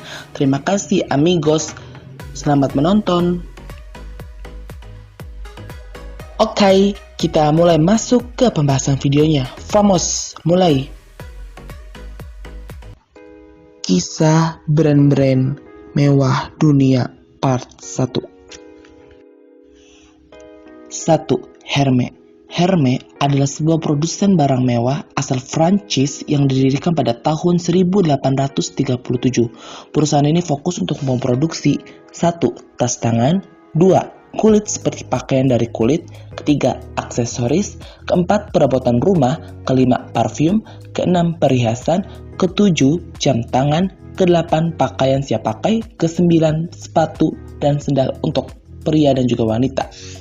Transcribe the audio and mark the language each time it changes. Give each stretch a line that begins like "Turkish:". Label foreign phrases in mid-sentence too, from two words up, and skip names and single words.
Indonesian: Terima kasih amigos, selamat menonton. Oke, kita mulai masuk ke pembahasan videonya. Vamos, mulai. Kisah brand-brand mewah dunia part 1. 1. Hermès. Hermès adalah sebuah produsen barang mewah asal Prancis yang didirikan pada tahun 1837. Perusahaan ini fokus untuk memproduksi 1. Tas tangan, 2. Kulit seperti pakaian dari kulit, ketiga aksesoris, keempat perabotan rumah, kelima parfum, keenam perhiasan, ketujuh jam tangan, kedelapan pakaian siap pakai, kesembilan sepatu dan sendal untuk pria dan juga wanita.